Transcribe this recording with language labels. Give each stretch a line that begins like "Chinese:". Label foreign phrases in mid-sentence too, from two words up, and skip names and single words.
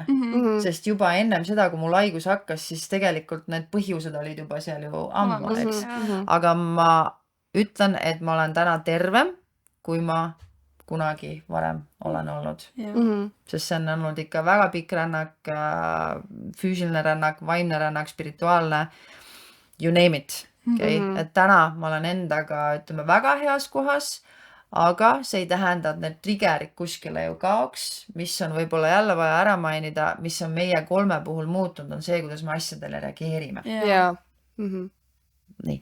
Estonian: Sest juba ennem seda, kui mul haigus hakkas, siis tegelikult need põhjused olid juba seal ju ammu, eks. Aga ma ütlen, et ma olen täna tervem, kui ma kunagi varem olen olnud. Sest see on olnud ikka väga pikk rännak, füüsiline rännak, vaimne rännak, spirituaalne,
English: you name it.
Estonian: Et täna ma olen endaga, ütleme, väga heas kohas, aga see ei tähenda, et need triggerid kuskile ju kaoks, mis on võib-olla jälle vaja ära mainida, mis on meie 3 puhul muutunud, on see, kuidas me asjadele reageerime. Nii.